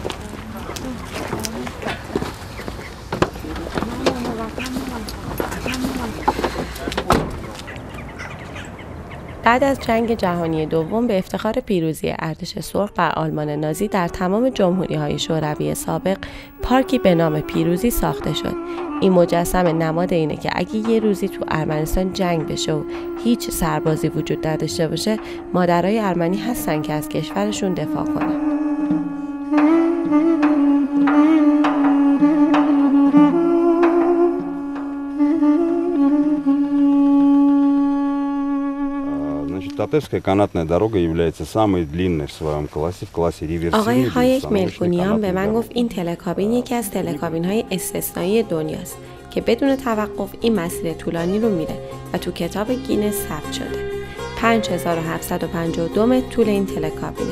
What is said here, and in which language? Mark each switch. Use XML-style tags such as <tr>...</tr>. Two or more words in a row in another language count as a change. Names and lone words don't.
<fa>بعد از جنگ جهانی دوم به افتخار پیروزی ارتش سرخ بر آلمان نازی در تمام جمهوری‌های شوروی سابق پارکی به نام پیروزی ساخته شد. این مجسمه نماد اینه که اگه یه روزی تو ارمنستان جنگ بشه و هیچ سربازی وجود نداشته باشه، مادرای ارمنی هستن که از کشورشون دفاع کنن.</fa> <ru>Татарская канатная дорога является самой длинной в своем классе, в классе реверсивной.</ru> <fa>آقای هایک ملکونیان به من گفت این تلکابین یکی از تلکابین‌های استثنایی دنیاست که بدون توقف این مسیر طولانی رو میره و تو کتاب گینس ثبت شده. 5752 متر طول این تلکابینه.</fa>